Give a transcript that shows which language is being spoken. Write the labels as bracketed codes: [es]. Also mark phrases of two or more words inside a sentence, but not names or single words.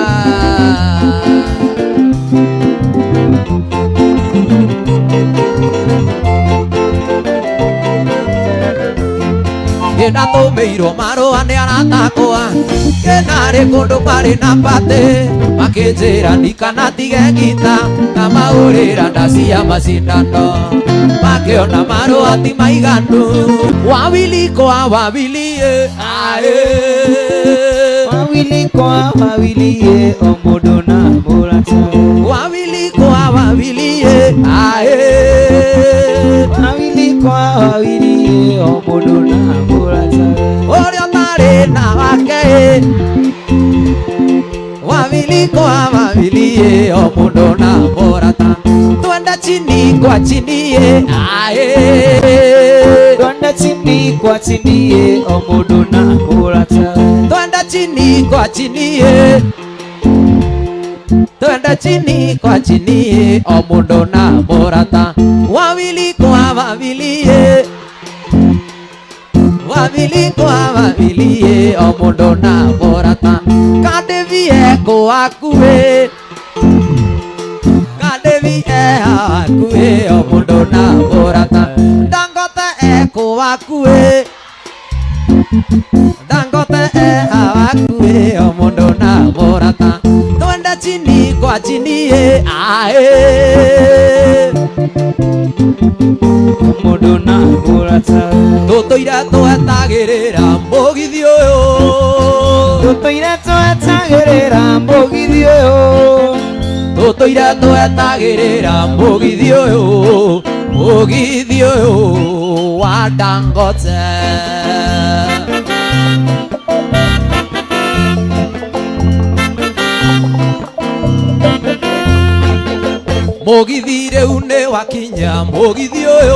[ki] ndatũmĩirwo marũa nĩ arata akwa kenarĩ kũndũ marĩ na mbate makĩnjĩra ndikanatige ngita na mahũrĩra ndaci ya macindano makĩona marũa ti maiganu [sw] wawili kwa wawili ae wawili kwa wawili [ki] o mũndũ na mũrata [sw] wawili kwa wawili ae wawili kwa wawili [ki] o mũndũ na mũrata ũrĩa marĩ na wake [sw] wawili kwa wawili [ki] o mũndũ na mũrata [sw] twende chini kwa chini ae twende chini kwa chini [ki] o mũndũ na mũrata [sw] twende chini kwa chini twende chini kwa chini [ki] o mũndũ na mũrata [sw] wawili kwa wawili wawili kwa wawili [ki] o mũndũ na mũrata kadevie kwakue kadevie akue o mũndũ na mũrata Dangote kwakue Dangote akue o mũndũ na mũrata [sw] twende chini kwa chini ae [ki] mũndũ na mũrata tũtũire twetagĩrĩra mũgithi ũyũ tũtũire twetagĩrĩra mũgithi ũyũ tũtũire twetagĩrĩra mũgithi ũyũ wa Dangote mũgithi rĩu nĩ wakinya mũgithi ũyũ